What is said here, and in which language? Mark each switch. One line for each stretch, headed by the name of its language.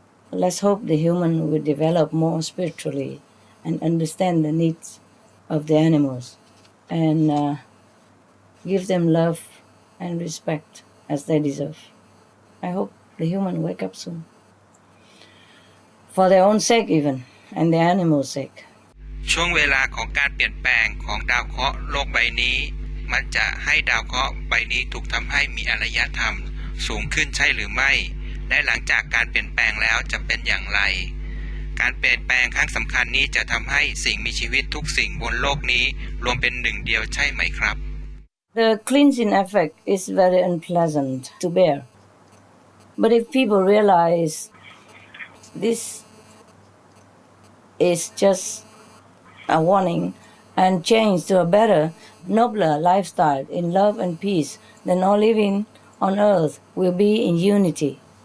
English: Let's hope the human will develop more spiritually and understand the needs of the animals and give them love and respect as they deserve. I hope the human wake up soon. For their own sake even, and the animals' sake.
Thai: ช่วงเวลาของการเปลี่ยนแปลงของดาวเคราะห์โลกใบนี้มันจะให้ดาวเคราะห์ใบนี้ถูกทำให้มีอารยธรรมสูงขึ้นใช่หรือไม่และหลังจากการเปลี่ยนแปลงแล้วจะเป็นอย่างไรการเปลี่ยนแปลงครั้งสำคัญนี้จะทำให้สิ่งมีชีวิตทุกสิ่งบนโลกนี้รวมเป็นหนึ่งเดียวใช่ไหมครับ
English: The cleansing effect is very unpleasant to bear. But if people realize this is just a warning and change to a better, nobler lifestyle in love and peace, then all living on earth will be in unity.